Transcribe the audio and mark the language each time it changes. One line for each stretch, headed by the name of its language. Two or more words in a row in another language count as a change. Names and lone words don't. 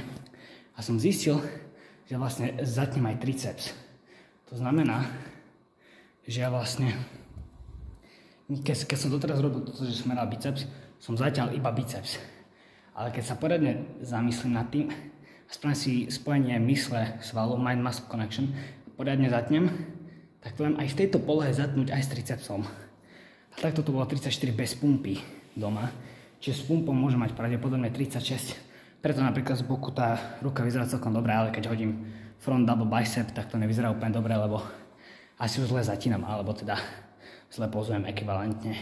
Slovak: A som zistil, že vlastne zatnem aj triceps. To znamená, že ja vlastne, keď som doteraz robil toto, že som meral biceps, som zatiaľ iba biceps. Ale keď sa poriadne zamyslím nad tým, a spravím si spojenie mysle, svalu,
English: mind-muscle connection,
Slovak: poriadne zatnem, tak to viem aj v tejto polohe zatnúť aj s tricepsom. A takto to bolo 34 bez pumpy doma, čiže s pumpou môžem mať pravdepodobne 36. Preto napríklad z boku tá ruka vyzerá celkom dobre, ale keď hodím
English: front double bicep,
Slovak: tak to nevyzerá úplne dobre, lebo asi už zle zatínam, alebo teda zle pozujem ekvivalentne.